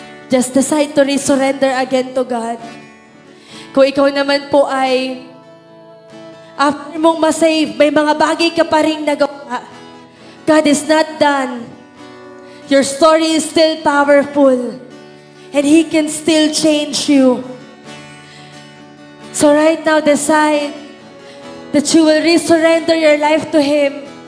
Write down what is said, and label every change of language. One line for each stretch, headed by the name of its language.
English: just decide to resurrender again to God.
Filipino: Kung ikaw naman po ay after mong masave, may mga bagay ka pa rin nagawa.
English: God is not done. Your story is still powerful. And He can still change you. So right now, decide that you will resurrender your life to Him.